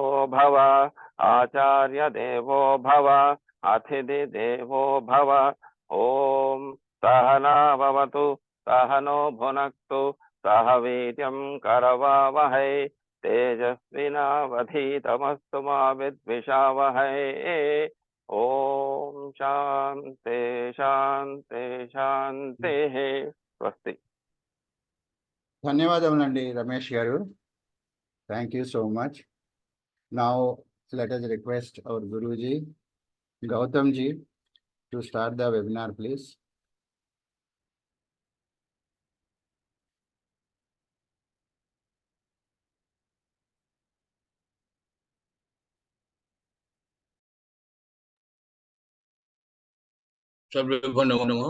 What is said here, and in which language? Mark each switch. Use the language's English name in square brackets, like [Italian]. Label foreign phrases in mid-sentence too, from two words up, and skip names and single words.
[Sanskrit] भव आचार्यदेवो भव अतिथिदेवो भव ॐ सहना भवतु सहनो भुनक्तु सह वीर्यं करवावहै तेजस्विनावधीतमस्तु मा विद्विषावहै ॐ शान्ति शान्ति शान्तिः स्वस्ति [Telugu] ధన్యవాదములండి రమేష్ గారు. [English] Thank you so much. Now let us request our Guruji, Gautham ji, to start the webinar, please. [Sanskrit] सर्वेभ्यो नमो नमः.